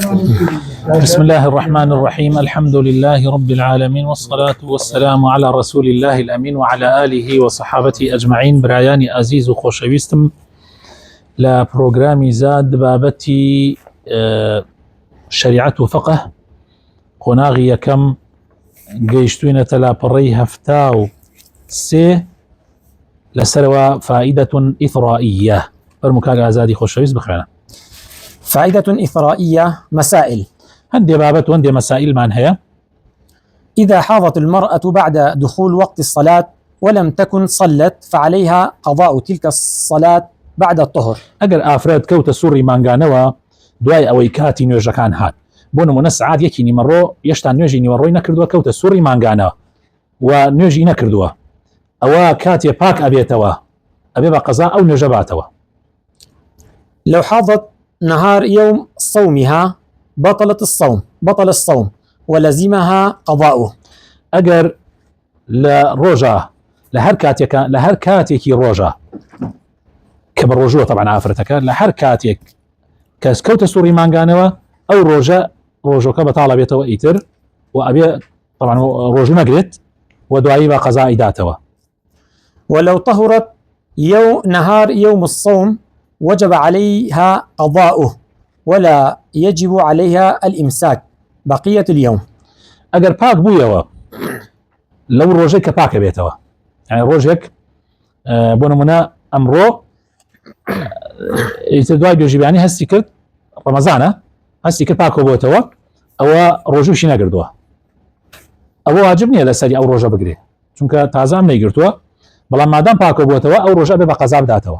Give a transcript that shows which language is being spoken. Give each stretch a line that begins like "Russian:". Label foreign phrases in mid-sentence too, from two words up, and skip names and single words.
Arabic: بسم الله الرحمن الرحيم. الحمد لله رب العالمين، والصلاة والسلام على رسول الله الأمين وعلى آله وصحابته أجمعين.
Central Kurdish: برایانی عزیز و خۆشەویستم لە پرۆگرامی زاد بابەتی شریعەت و فقه قۆناغی یەکەم گەیشتوینەتە لاپەڕەی 73 لەسەرەوە
Arabic: فائدة إثرائية.
Central Kurdish: فەرموو کاک ئازادی خۆشەویست بخوێنە.
Arabic: فائدة إثرائية: مسائل.
Central Kurdish: هەندێ بابەت و هەندێ مەسائلمان هەیە.
Arabic: إذا حاضت المرأة بعد دخول وقت الصلاة ولم تكن صلت فعليها قضاء تلك الصلاة بعد الطهر.
Central Kurdish: ئەگەر ئافرەت کەوتە سوڕی مانگانەوە دوای ئەوەی کاتی نوێژەکان هات، بۆ نمونە سعات یەکی نیمەڕۆ یەشتا نوێژی نیوەڕۆی نەکردووە، کەوتە سوڕی مانگانەوە و نوێژی نەکردووە، ئەوە کاتێ پاک ئەبێتەوە، ئەبێ بە قەزا ئەو نوێژە باتەوە.
Arabic: لو حاضت نهار يوم صومها بطل الصوم ولزمها قضاؤه.
Central Kurdish: ئەگەر لە ڕۆژە لە هەر کاتێکی ڕۆژە کە بە ڕۆژووە طبعا ئافرەتەکە لە هەر کاتێک کەس کەوتە سوڕی مانگانەوە ئەو ڕۆژەکە بەتاڵە بێتەوە ئیتر و ئەبێ طبعا ڕۆژوو نەگرێت و دوایی بە قەزای داتەوە.
Arabic: ولو طهرت نهار يوم الصوم وجب عليها قضاؤه ولا يجب عليها الإمساك بقية اليوم.
Central Kurdish: ئەگەر پاک بوویەوە لەو ڕۆژێک کە پاکە بێتەوە، یعنی ڕۆژێک بۆ نمونە ئەمڕۆ ئیتر دوای دوێژیبیانی هەستی کرد، ڕەمەزانە هەستی کرد پاکۆ بۆتەوە، ئەوە ڕۆژوشی نەگردووە، ئەوە واجب نییە لەسەری ئەو ڕۆژە بگرێ، چونکە تازام نەیگرتووە، بەڵام مادام پاکۆ بۆتەوە ئەو ڕۆژە بێ بە قەزا بداتەوە.